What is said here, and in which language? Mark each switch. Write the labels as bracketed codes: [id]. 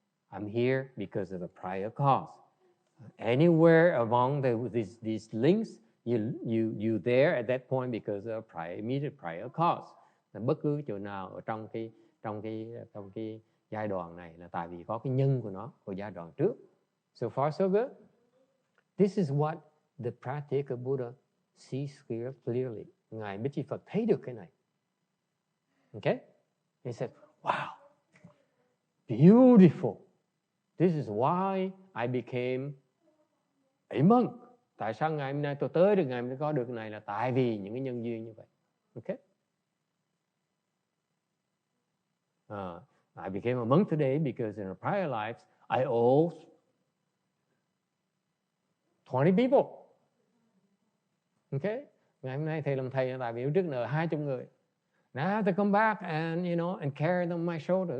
[en] I'm here because of a prior cause. Anywhere among these links, you there at that point because of immediate prior cause. [vi] Bất cứ chỗ nào ở trong cái giai đoạn này là tại vì có cái nhân của nó của giai đoạn trước. [en] So far so good. This is what the Pratyeka Buddha sees clearly. [vi] Ngài Bích Chi Phật thấy được cái này. [en] Okay? He said, wow, beautiful. This is why I became a monk. [vi] Tại sao ngày hôm nay tôi tới được, ngày hôm nay có được cái này là tại vì những cái nhân duyên như vậy. [en] Okay? I became a monk today because in a prior life I owed 20 people. [vi] Okay? Ngày hôm nay thầy làm thầy là tại vì trước nợ 20 người. [en] And I have to come back and, and carry them on my shoulder.